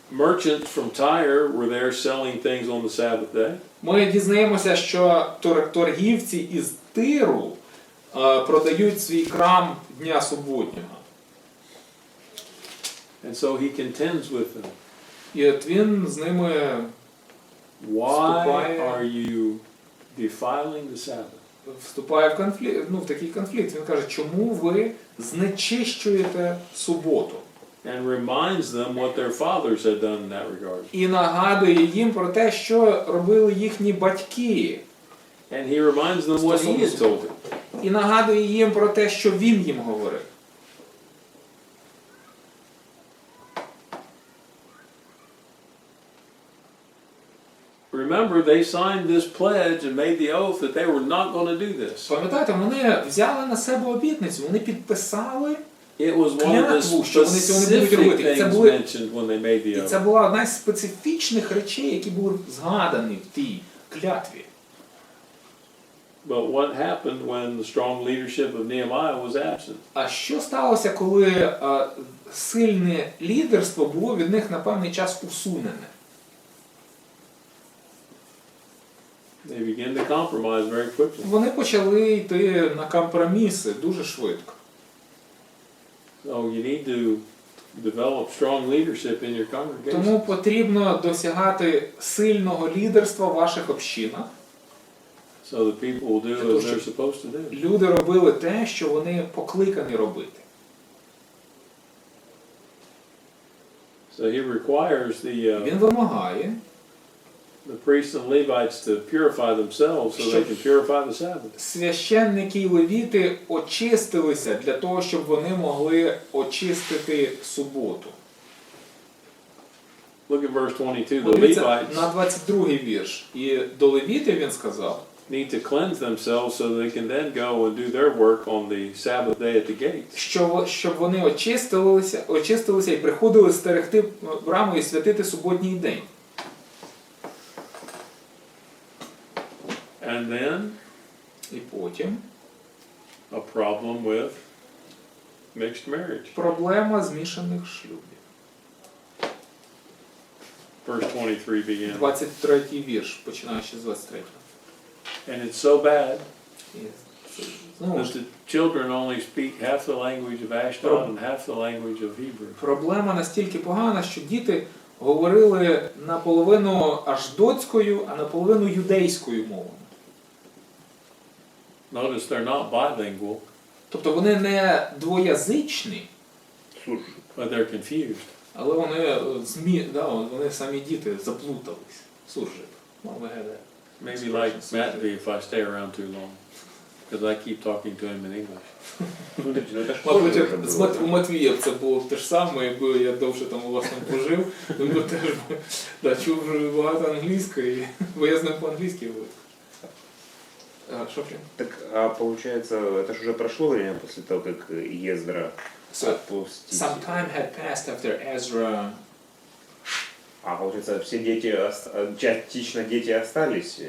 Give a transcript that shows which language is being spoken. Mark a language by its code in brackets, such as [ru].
[en] merchants from Tyre were there selling things on the Sabbath day. [uk] Ми дізнаємося, що торгівці із Тиру продають свій крам дня суботнього. [en] And so he contends with them. [uk] І от він з ними [en] Why [uk] Вступає- [en] are you defiling the Sabbath? [uk] вступає в конфлікт, в такий конфлікт. Він каже, чому ви знечищуєте суботу? [en] And reminds them what their fathers had done in that regard. [uk] І нагадує їм про те, що робили їхні батьки. [en] And he reminds them what he had told them. [uk] І нагадує їм про те, що він їм говорив. [en] Remember, they signed this pledge and made the oath that they were not going to do this. [uk] Пам'ятаєте, вони взяли на себе обітницю, вони підписали, [en] It was one of the [uk] Клятву, що вони цього не будуть [en] specific [uk] робити. Це [en] things [uk] були- [en] mentioned when they made [uk] і [en] the [uk] це [en] oath. [uk] була одна з специфічних речей, які були згадані в тій клятві. [en] But what happened when the strong leadership of Nehemiah was absent? [uk] А що сталося, коли сильне лідерство було від них на певний час усунене? [en] They began to compromise very quickly. [uk] Вони почали йти на компроміси дуже швидко. [en] So you need to develop strong leadership in your congregation. [uk] Тому потрібно досягати сильного лідерства в ваших общинах. [en] So that people will do as they're supposed to do. [uk] Люди робили те, що вони покликані робити. [en] So he requires [uk] Він вимагає, [en] the priests and Levites to purify themselves so they can purify the Sabbath. [uk] священники і левіти очистилися для того, щоб вони могли очистити суботу. [en] Look at verse 22. The [uk] Подивіться [en] Levites [uk] на 22-й вірш. І до левітів він сказав, [en] need to cleanse themselves so they can then go and do their work on the Sabbath day at the gates. [uk] щоб вони очистилися і приходили стерегти браму і святити суботній день. [en] And then [uk] І потім [en] a problem with mixed marriage. [uk] проблема змішаних шлюбів. [en] Verse 23 begins. [uk] 23-й вірш, починаючи з 23-го. [en] And it's so bad [uk] І знову [en] that [uk] ж, [en] the children only speak half the language of Ashdod and half the language of Hebrew. [uk] проблема настільки погана, що діти говорили наполовину аждотською, а наполовину юдейською мовою. [en] Notice they're not bilingual, [uk] Тобто вони не двоязичні, [en] but they're confused. [uk] але вони вони самі діти заплутались. [en] Суржик. Well, we had that. Maybe like Matt be if I stay around too long, because I keep talking to him in English. [uk] Мабуть, у Матвія це було те ж саме, якби я довше там власне пожив, він би теж чув вже багато англійської, бо я з ним по-англійськи говорю. [ru] Что прям? Так, а получается, это же уже прошло время после того, как Ездра отпустил. [en] Some time had passed after Ezra. [ru] А получается, все дети, частично дети остались